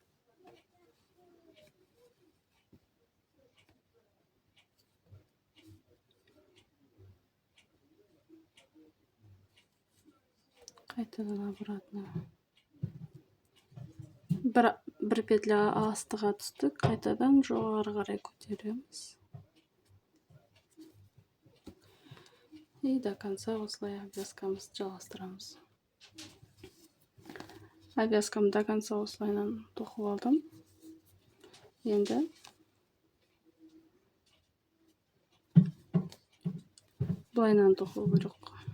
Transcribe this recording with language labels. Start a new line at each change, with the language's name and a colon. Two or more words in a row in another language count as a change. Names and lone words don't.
Kazakh: Қайтадан обратно. Бір петля астыға түстік, қайтадан жоғары қарай көтереміз.
Russian: И до конца
Kazakh: осылай обвязкамызды жалғастырамыз. Обвязкамды
Russian: до конца
Kazakh: осылайынан тоқып алдым. Енді былайынан тоқу керек.